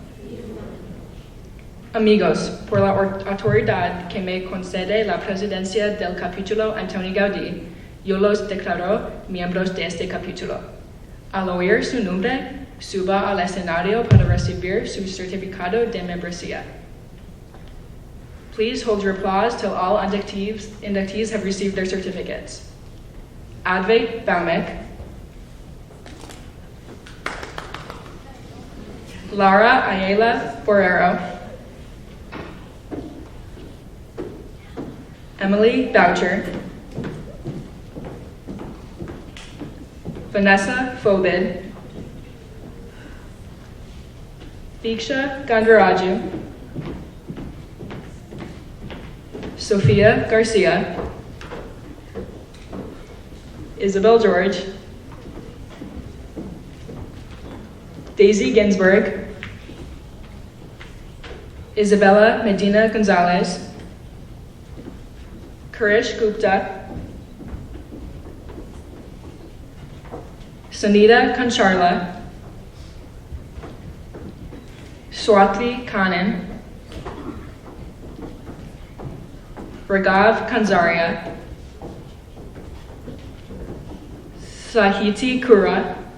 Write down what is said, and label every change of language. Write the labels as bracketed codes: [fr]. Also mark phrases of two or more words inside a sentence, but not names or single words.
[es] Amigos, por la autoridad que me concede la presidencia del capítulo Antonio Gaudí, yo los declaro miembros de este capítulo. Al oír su nombre, suba al escenario para recibir su certificado de membresía. [en] Please hold your applause till all inductees have received their certificates. Advait Baumek, Lara Ayala Borrero, Emily Boucher, Vanessa Fobid, Diksha Gandaraju, Sofia Garcia, Isabel George, Daisy Ginsburg, Isabella Medina Gonzalez, Kurish Gupta, Sunita Kancharla, Swati Kanan, Raghav Kanzaria, Sahiti Kura,